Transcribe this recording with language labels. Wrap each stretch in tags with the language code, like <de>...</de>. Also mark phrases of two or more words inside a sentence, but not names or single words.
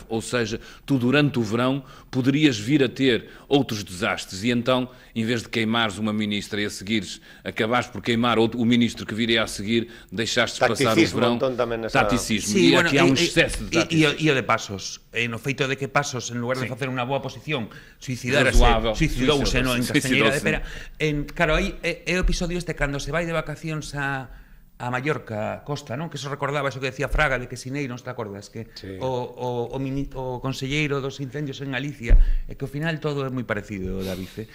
<pt>Ou seja, tu durante o verão poderias vir a ter outros desastres e então, em vez de queimares uma ministra e a seguires, acabares por queimar o ministro que viria a seguir, deixaste passar o verão. Taticismo.</pt> <gl>Sí, e bueno,</gl> <pt>aqui há um excesso de taticismo.</pt> <gl>E o de Pasos, no feito de que Pasos, en lugar de facer unha boa posición, suicidouse en Castañeira de Pera. Claro, aí é o episodio este cando se vai de vacacións a Mallorca, Costa, non? Que eso recordaba eso que decía Fraga de que Sineiros, te acordas? Que o conselleiro dos incendios en Galicia, e que ao final todo é moi parecido, David.</gl>